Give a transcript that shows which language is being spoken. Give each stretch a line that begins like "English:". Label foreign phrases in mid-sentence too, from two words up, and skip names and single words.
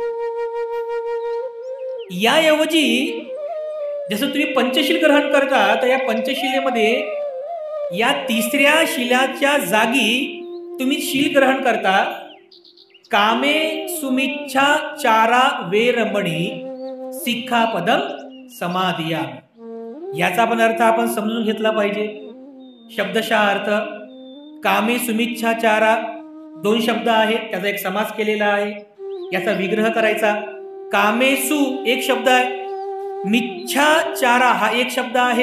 Marathi: याऐवजी जसं तुम्ही पंचशील ग्रहण करता, तर या पंचशिलेमध्ये या तिसऱ्या शिलाच्या जागी तुम्ही शील ग्रहण करता
Pali: कामे सुमिच्छा चारा वेरमणी शिक्षापदं समाधियामि.
Marathi: याचा पण अर्थ आपण समजून घेतला पाहिजे. शब्दशः अर्थ
Pali: कामे सुमिच्छाचारा
Marathi: 2 शब्द आहेत, त्याचा एक समास केलेला आहे. याचा विग्रह करायचा. कामेसु एक शब्द आहे, मिच्छाचारा हा एक शब्द आहे.